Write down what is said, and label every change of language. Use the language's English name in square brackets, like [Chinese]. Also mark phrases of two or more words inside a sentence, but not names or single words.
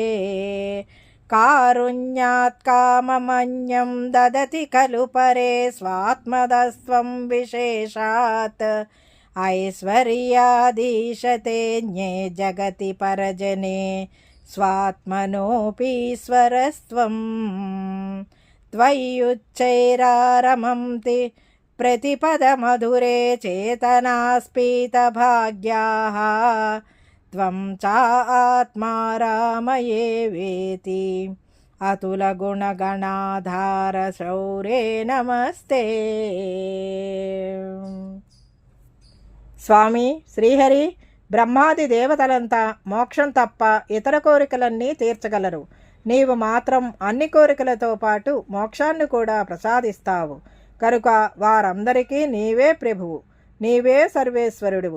[Sanskrit] కారుణ్యాత్ కామమన్యం దదతి ఖలు పరే స్వాత్మదస్త్వం విశేషాత్. ఐశ్వర్యాదీశతే జగతి పరజనే స్వాత్మనోపీశ్వరస్త్వం. त्वय्युच्चैरारमन्ति प्रतिपदमधुरे चेतनास्फीतभाग्याः त्वं चात्मा रामये वेति अतुलगुणगणाधार शौर्ये नमस्ते. [Telugu] స్వామి శ్రీహరి బ్రహ్మాది దేవతలంతా మోక్షం తప్ప ఇతర కోరికలన్నీ తీర్చగలరు. నీవు మాత్రం అన్ని కోరికలతో పాటు మోక్షాన్ని కూడా ప్రసాదిస్తావు కనుక వారందరికీ నీవే ప్రభువు, నీవే సర్వేశ్వరుడువు.